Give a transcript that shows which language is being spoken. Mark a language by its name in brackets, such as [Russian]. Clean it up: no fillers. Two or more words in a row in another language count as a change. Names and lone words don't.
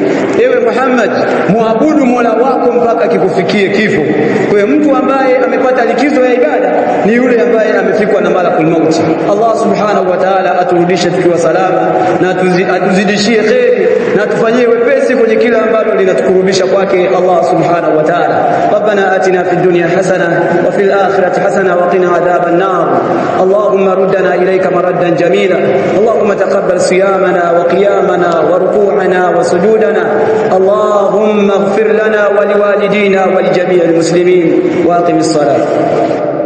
[Swahili] Ewe Muhammad, muabudu Mola wako mpaka kikufikie kifo. Kwa hiyo mtu ambaye amepata likizo ya ibada ni yule ambaye amefikwa na [Arabic] ملك الموت. الله سبحانه وتعالى [Swahili] aturudishe tukiwa salama, na atuzidishie kheri, na tufanyie wepesi kwenye kila ambalo linatukurubisha kwake [Arabic] الله سبحانه وتعالى. ربنا آتنا في الدنيا حسنة وفي الآخرة حسنة وقنا عذاب النار. اللهم ردنا إليك مردا جميلا اللهم تقبل صيامنا وقيامنا وركوعنا وسجودنا. اللهم اغفر لنا ولوالدينا ولجميع المسلمين وأقم الصلاة.